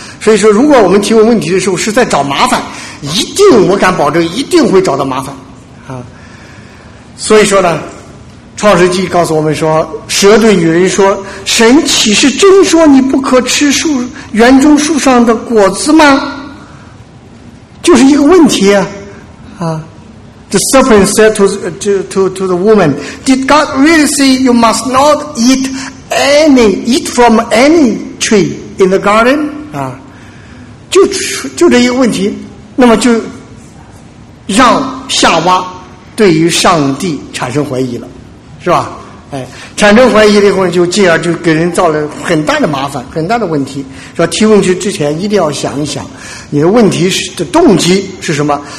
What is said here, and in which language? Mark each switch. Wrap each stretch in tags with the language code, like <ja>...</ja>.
<zh>所以说如果我们提问问题的时候是在找麻烦，一定，我敢保证，一定会找到麻烦，所以说呢，创世纪告诉我们说，蛇对女人说，神岂是真说你不可吃树园中树上的果子吗？就是一个问题啊。</zh> <en>The serpent said to the woman, Did God really say you must not eat from any tree in the garden?</en> <zh>就这一个问题，那么就让夏娃对于上帝产生怀疑了，是吧？产生怀疑了以后，就进而就给人造了很大的麻烦，很大的问题，是吧？提问去之前一定要想一想，你的问题的动机是什么？</zh>